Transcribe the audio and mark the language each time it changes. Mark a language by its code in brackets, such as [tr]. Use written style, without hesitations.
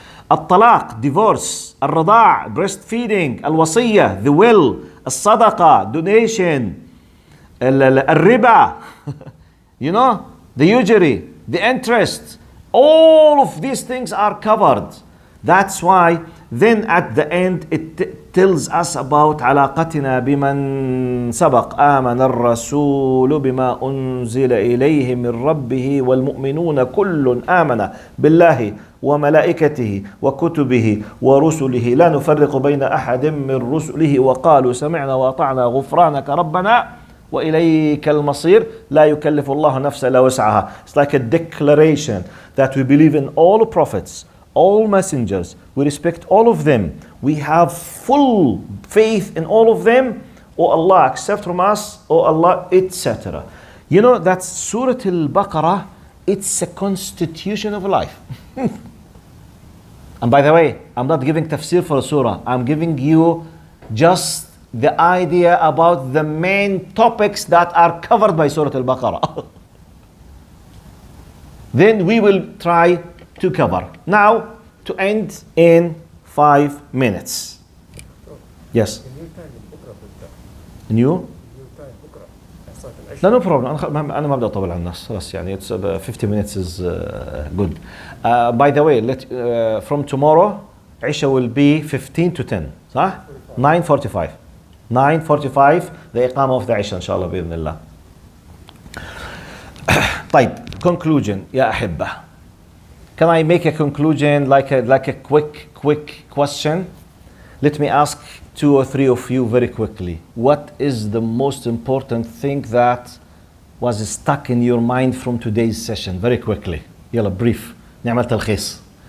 [en] Al-talaq, divorce. Al-rada', breastfeeding. Al-wasiyya, the will. Al-sadaqa, donation. Al-riba, you know, the usury, the interest. All of these things are covered. That's why then at the end it tells us about [ar] علاقتنا بمن سبق آمن الرسول بما أنزل إليه من ربه والمؤمنون كل آمن بالله وملائكته وكتبه ورسله لا نفرق بين أحد من رسله وقالوا سمعنا وأطعنا غفرانك ربنا وإليك المصير لا يكلف الله نفسا إلا وسعها. [en] It's like a declaration that we believe in all prophets, all messengers, we respect all of them, we have full faith in all of them. Oh Allah, accept from us, oh Allah, etc. You know, that Surah Al-Baqarah, it's a constitution of life. And by the way, I'm not giving tafsir for a surah, I'm giving you just the idea about the main topics that are covered by Surah Al-Baqarah. Then we will try to cover. Now, to end in 5 minutes. Yes? New? لا no problem. [ar] أنا ما بدي أطول على الناس. [en] خلاص يعني it's 50 minutes is good. By the way, from tomorrow, Isha will be 15 to 10. [ar] صح? 9:45. 9:45 the إقامة of the Isha إن شاء الله بإذن الله. طيب, conclusion يا أحبة. [en] Can I make a conclusion like a quick question? Let me ask 2 or 3 of you very quickly. What is the most important thing that was stuck in your mind from today's session? Very quickly. يلا brief. [ar] نعمل تلخيص.